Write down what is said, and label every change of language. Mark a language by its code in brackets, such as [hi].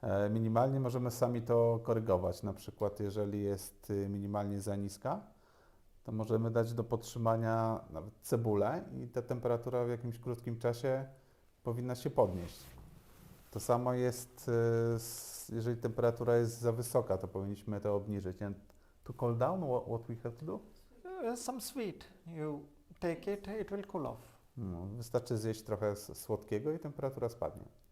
[pl] Minimalnie możemy sami to korygować. Na przykład jeżeli jest minimalnie za niska, to możemy dać do podtrzymania nawet cebulę i ta temperatura w jakimś krótkim czasie powinna się podnieść. To samo jest, jeżeli temperatura jest za wysoka, to powinniśmy to obniżyć. [en] And to cool down, what we have to do? Some sweet. You take it, it will cool off. [pl] No, wystarczy zjeść trochę słodkiego i temperatura spadnie.